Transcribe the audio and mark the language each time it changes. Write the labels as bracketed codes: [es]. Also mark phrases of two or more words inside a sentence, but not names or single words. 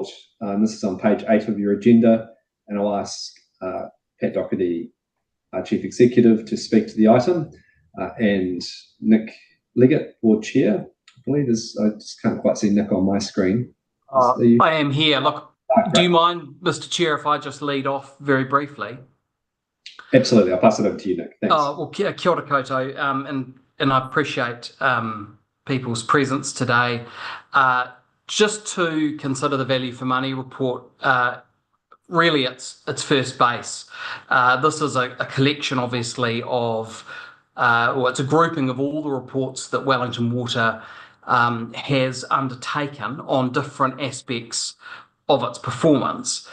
[en] This is on page 8 of your agenda, and I'll ask Pat Doherty, our Chief Executive, to speak to the item, and Nick Leggett, Board Chair. I believe I just can't quite see Nick on my screen. I am here. Look, do you mind, Mr. Chair, if I just lead off very briefly? Absolutely. I'll pass it over to you, Nick. Thanks. Well, [mi] kia ora koutou, [en] and I appreciate people's presence today. Just to consider the value for money report, really it's first base. This is a collection, obviously, of, it's a grouping of all the reports that Wellington Water has undertaken on different aspects of its performance.